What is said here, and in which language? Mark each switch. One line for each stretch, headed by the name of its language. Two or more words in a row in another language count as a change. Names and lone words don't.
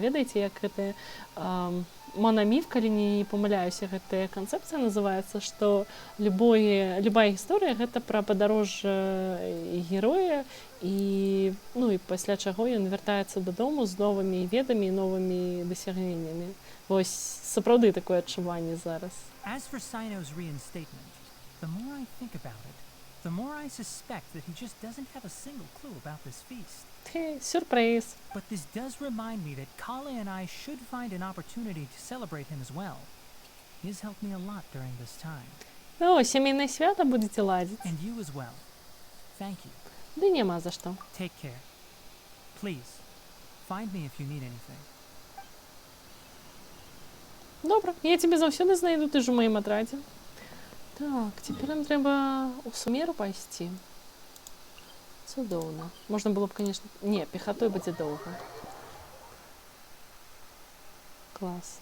Belarusian: Ведаеце, як гэта монаміф, калі не памыляюся, гэтая канцэпцыя называецца, што любая гісторыя гэта пра падарожжа героя і, ну, і пасля чаго ён вяртаецца дадому з новымі ведамі і новымі дасягненнямі. Вось сапраўды такое адчуванне зараз.
English: As for Sino's reinstatement, the more I think about it, the more I suspect that he just doesn't have a single clue about this feast.
Belarusian: Сюрприз.
English: But this does remind me that Kala and I should find an opportunity to celebrate him as well. He has helped me a lot during this time.
Belarusian: О, сямейнае свята будете ладзіць.
English: And you as well. Thank you.
Belarusian: Ды няма за што.
English: Take care. Please, find me if you need anything.
Belarusian: Добра, я цябе заўсёды знайду, ты ж у маім атрадзе. Так, цяпер нам трэба ў Сумеру пайсці. Цудоўна. Можна было б, конечно... Не, пехатой будзе доўга. Клас.